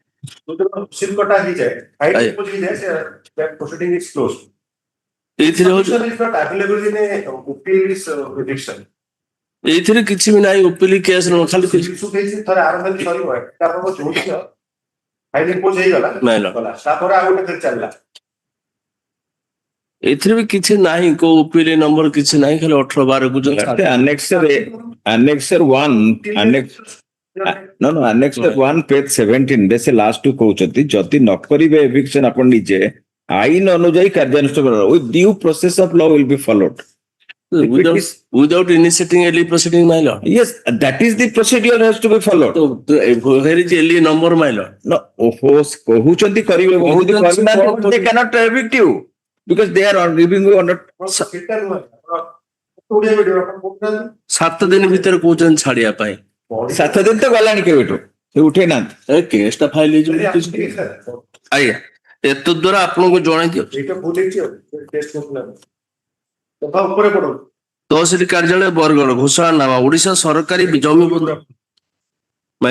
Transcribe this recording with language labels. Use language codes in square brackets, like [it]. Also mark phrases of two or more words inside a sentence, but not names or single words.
[or] ଏଇଥିରେ ହଜୁର ଏଇଥିରେ କିଛି ବି ନାହିଁ ଓପିଲି କେସ୍ ନୁହଁ ଖାଲି ଏଥିରେ ବି କିଛି ନାହିଁ କୋଉ ଓପିଲି ନମ୍ବର କିଛି ନାହିଁ ଖାଲି 18/12 କୁ Annexer 1, Annexer 1 page 17 ରେ ସେ ଲାଷ୍ଟ କୁ କହୁଛନ୍ତି ଯଦି ନ କରିବେ eviction ଆପଣ ନିଜେ ଆଇନ ଅନୁଯାୟୀ କାର୍ଯ୍ୟାନୁଷ୍ଠାନ କରିବ [en] with due process of law will be followed without initiating LE proceeding, my lord. Yes, that is the procedure has to be followed. Where is LE number, my lord? No, [or] କହୁଛନ୍ତି କରିବେ they cannot evict you because they are giving you under 7 ଦିନ ଭିତରେ କହୁଛନ୍ତି ଛାଡିବା ପାଇଁ 7 ଦିନ ତ ଗଲାଣି କେବେଠୁ ସେ ଉଠେଇ ନାହାନ୍ତି କେସ୍ ଟା ଫାଇଲ ହେଇଯିବ ଆଜ୍ଞା ଏତ ଦ୍ୱାରା ଆପଣଙ୍କୁ ଜଣାଇ ଦିଅ ତହସିଲ କାର୍ଯ୍ୟାଳୟ ବରଗଡ଼ ଘୋଷଣା ନାମା ଓଡିଶା ସରକାରୀ ଜମି ମାଇଲ